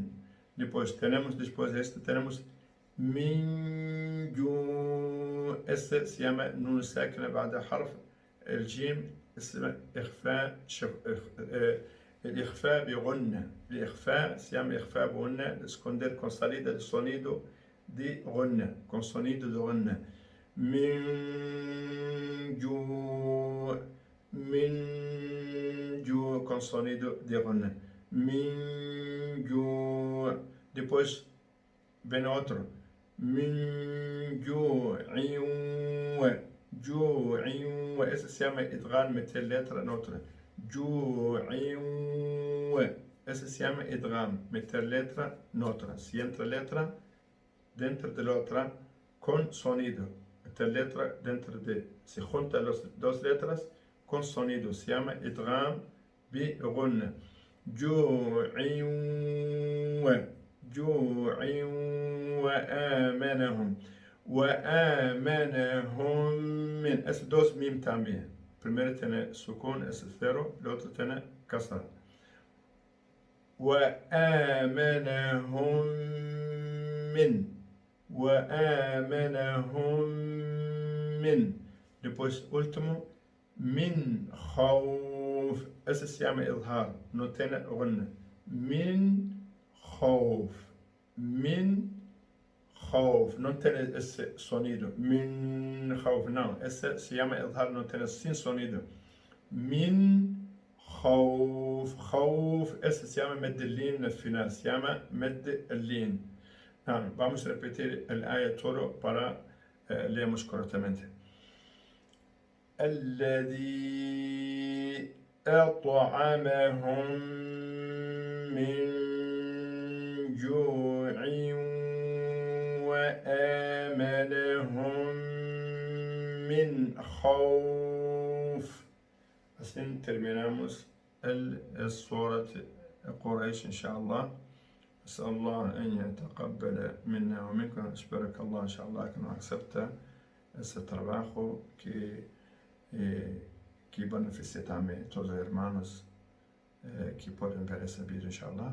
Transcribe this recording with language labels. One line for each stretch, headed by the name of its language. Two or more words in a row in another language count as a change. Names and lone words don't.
Spanish: Después de esto tenemos
Arabic: من جوع.
Spanish: Este se llama
Arabic: نون ساكنة بعد حرف الجيم. اسمه إخفاء الإخفاء بغنة. الإخفاء
Spanish: se llama
Arabic: إخفاء بغنة.
Spanish: Esconder con salida del sonido de غنة. Con sonido de غنة.
Arabic: من جوع. من جوع
Spanish: con sonido de غنة.
Arabic: من جوع.
Portuguese: Depois vem outro.
Arabic: من جوع. جوع.
Spanish: Esse se llama idgham meter letra noutra.
Arabic: جوع.
Spanish: Esse se llama idgham meter letra noutra. Si entra letra dentro de l'otra con sonido. Meter letra dentro de. Se junta las dos letras con sonido. Se llama
Arabic: idgham بغنة. جوع. جوع وآمنهم. وآمنهم من.
Spanish: Es dos mim también. Primero tiene sukun, es cero. El otro tiene kasra.
Arabic: وآمنهم من. وآمنهم من.
Portuguese: Depois último.
Arabic: من خوف.
Spanish: Esse se llama إظهار. No tiene غنة.
Arabic: من خوف. من خوف.
Spanish: No tiene ese sonido.
Arabic: من خوف.
Spanish: No. Ese se llama إظهار. No tiene sin sonido.
Arabic: من خوف. خوف.
Spanish: Ese se llama
Arabic: مد اللين
Spanish: al final. Se llama
Arabic: مد اللين.
Spanish: نعم. Vamos a repetir الآية todo para leermos correctamente.
Arabic: الذي أطعمهم من جوع وآمنهم من خوف.
Spanish: Así terminamos
Arabic: سورة قريش إن شاء الله. أسأل الله أن يتقبل منا ومنكم. أشكرك الله إن شاء الله
Spanish: que nos acepta ese trabajo que beneficia también a todos los hermanos que pueden ver ese vídeo, inshallah.